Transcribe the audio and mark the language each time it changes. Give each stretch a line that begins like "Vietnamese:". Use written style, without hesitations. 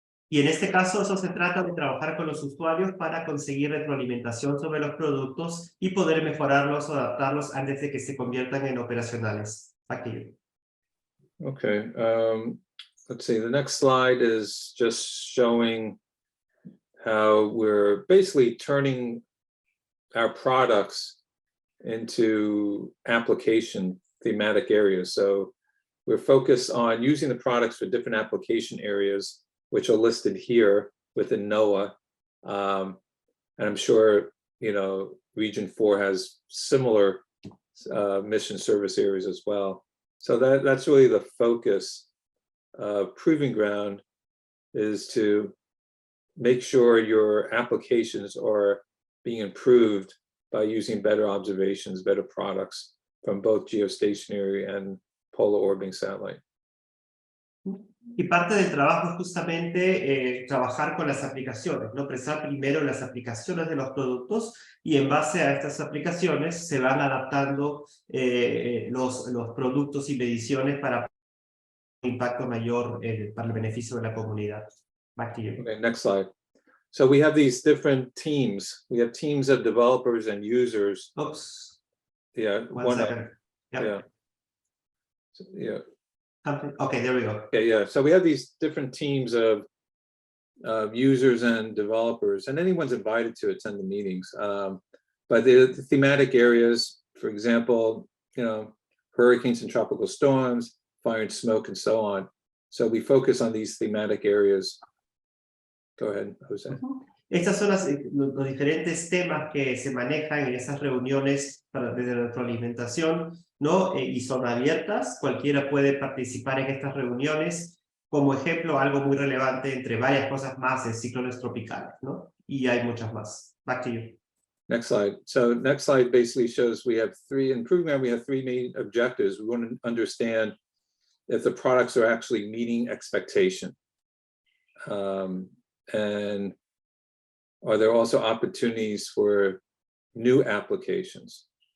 Spanish: Y en este caso, eso se trata de trabajar con los usuarios para conseguir retroalimentación sobre los productos y poder mejorarlos o adaptarlos antes de que se conviertan en operacionales. Aquí.
English: Okay, let's see, the next slide is just showing how we're basically turning our products into application thematic areas. So we're focused on using the products for different application areas, which are listed here within NOAA. And I'm sure, Region 4 has similar mission service areas as well. So that's really the focus of Proving Ground, is to make sure your applications are being improved by using better observations, better products from both geostationary and polar orbiting satellite.
Spanish: Y parte del trabajo es justamente trabajar con las aplicaciones, ¿no? Pensar primero en las aplicaciones de los productos, y en base a estas aplicaciones se van adaptando los productos y mediciones para un impacto mayor para el beneficio de la comunidad.
English: Back to you. Okay, next slide. So we have these different teams. We have teams of developers and users. Oops. Yeah, One second. Yep. Yeah. So, yeah. Okay, there we go. Okay, yeah. So we have these different teams of users and developers, and anyone's invited to attend the meetings. But the thematic areas, for example, hurricanes and tropical storms, fire and smoke, and so on. So we focus on these thematic areas. Go ahead, Jose.
Spanish: Estas son los diferentes temas que se manejan en esas reuniones de retroalimentación, ¿no? Y son abiertas, cualquiera puede participar en estas reuniones. Como ejemplo, algo muy relevante entre varias cosas más es ciclones tropicales, ¿no? Y hay muchas más.
English: Back to you. Next slide. So next slide basically shows we have in program, we have three main objectives. We want to understand if the products are actually meeting expectation. And are there also opportunities for new applications?